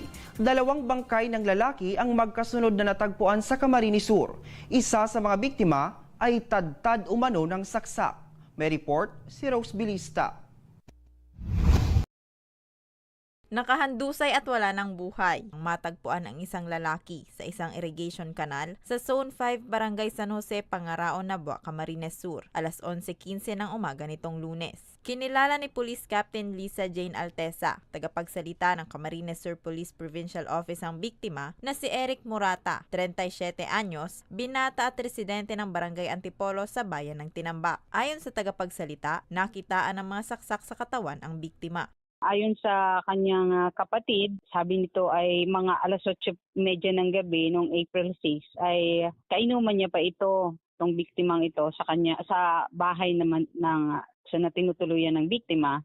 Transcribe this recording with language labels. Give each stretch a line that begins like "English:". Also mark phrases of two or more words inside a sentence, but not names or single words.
Filipino: Dalawang bangkay ng lalaki ang magkasunod na natagpuan sa Camarines Sur. Isa sa mga biktima ay tad-tad umano ng saksak. May report si Rose Bilista. Nakahandusay at wala ng buhay ang matagpuan ang isang lalaki sa isang
English: irrigation canal
Filipino: sa Zone 5, Barangay San Jose, Pangaraon, Nabua, Camarines Sur, alas 11:15 ng umaga nitong Lunes. Kinilala ni Police Captain Lisa Jane Altesa, tagapagsalita ng Camarines Sur Police Provincial Office ang biktima na si Eric Murata, 37 anyos, binata at residente ng Barangay Antipolo sa bayan ng Tinamba. Ayon sa tagapagsalita, nakitaan ng mga saksak sa katawan ang biktima. Ayon sa kanyang kapatid, sabi nito ay mga alas 8:30 ng gabi noong April 6 ay kainuman niya pa ito, itong biktimang ito sa kanya sa bahay naman ng sa tinutuluyan ng biktima.